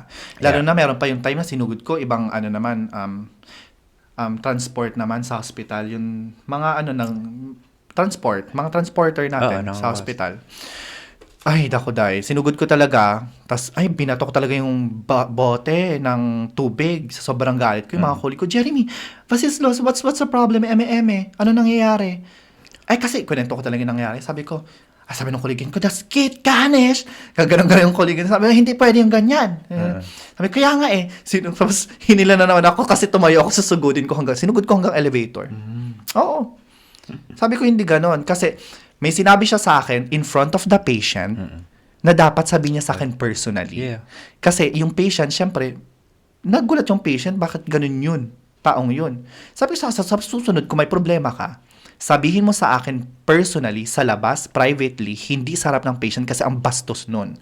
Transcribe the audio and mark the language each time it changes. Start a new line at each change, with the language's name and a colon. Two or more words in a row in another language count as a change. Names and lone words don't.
Filipino: Lalo na meron pa yung time na sinugod ko, ibang transport naman sa hospital, yung mga mga transporter natin sa hospital. Ay, dakoday. Sinugod ko talaga. Tapos, binato ko talaga yung bote ng tubig sa sobrang galit ko. Yung mga colleague ko, Jeremy,
English: what's the problem?
Filipino: Eme. Ano nangyayari? Kasi, kwento ko talaga yung nangyayari. Sabi ng colleague ko,
German: das geht gar nicht.
Filipino: Gaganon-ganon yung colleague. Sabi, hindi pwede yung ganyan. Sabi, kaya nga tapos, hinila na naman ako kasi tumayo ako, sinugod ko hanggang elevator. Oo. Sabi ko, hindi ganon. Kasi, may sinabi siya sa akin
English: in front of the patient
Filipino: na dapat sabihin niya sa akin personally. Yeah. Kasi yung patient, syempre, nagulat yung patient, bakit ganun yun? Taong yun. Sabi ko sa susunod, kung may problema ka, sabihin mo sa akin personally, sa labas, privately, hindi sa harap ng patient kasi ang bastos nun.